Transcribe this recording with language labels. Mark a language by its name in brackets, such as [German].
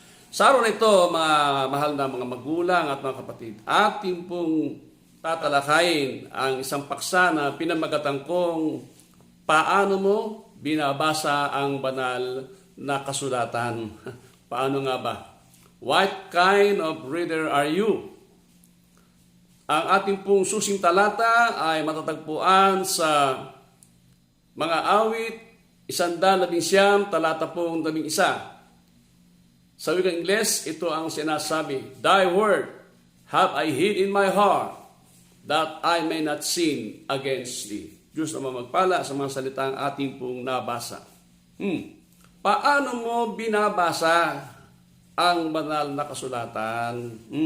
[Filipino] Sa araw na ito, mga mahal na mga magulang at mga kapatid, ating pong tatalakayin ang isang paksa na pinamagatan kong paano mo binabasa ang banal na kasulatan. Paano nga ba? [English] What kind of reader are you? [Filipino] Ang ating pong susing talata ay matatagpuan sa mga awit, 119, talata pong 11. Sa wikang Ingles, ito ang sinasabi, [English] Thy word have I hid in my heart, that I may not sin against thee. [Filipino] Diyos naman magpala sa mga salitang ating pong nabasa. Paano mo binabasa ang banal na kasulatan?